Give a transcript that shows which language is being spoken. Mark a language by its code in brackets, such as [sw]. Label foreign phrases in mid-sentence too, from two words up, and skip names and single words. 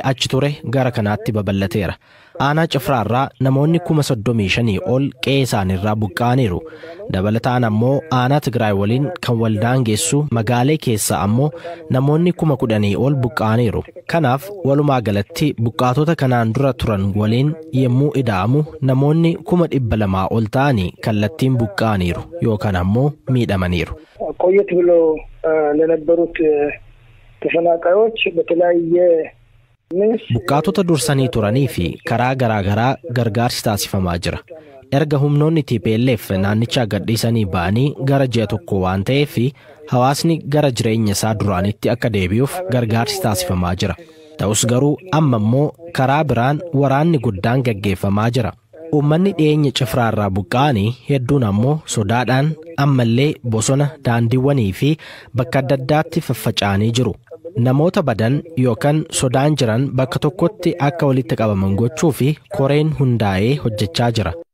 [om] achi ture gara kanaatti babal'ateera aanaa Cifraa irraa namoonni 35,000 ol qe'ee isaaniirraa buqqa'aniiru dabalataan ammoo aanaa Tigraay waliin kan waldaangeessu Magaalee keessa ammoo namoonni 10,000 ol buqqa'aniiru kanaaf walumaa galatti buqqaatota kanaan dura turan waliin yemmuu ida'amu namoonni 200,000 ol ta'anii kallattiin buqqa'aniiru yookaan ammoo miidhamaniiru. [am] ቆየት ብሎ ለነበሩት ተፈናቃዮች በተለያየ [om] buqqaatota dursanii turanii fi karaa garaagaraa gargaarsi taasifamaa jira erga humnoonni TPLF naannichaa gadhiisanii ba'anii gara ji'a tokko waan ta'eef hawaasni gara jireenya isaa duraanitti akka deebi'uuf gargaarsi taasifamaa jira ta'us garuu amma immoo karaa biraan waraanni guddaan gaggeeffamaa jira uummanni dhiyeenya Cifraa irraa buqqa'anii hedduun ammoo sodaadhaan ammallee bosona daandiiwwanii fi bakka adda addaatti faffaca'anii jiru namoota badan yookaan sodaan jiran bakka tokkotti akka walitti qabaman gochuu fi koreen hundaa'ee hojjechaa jira.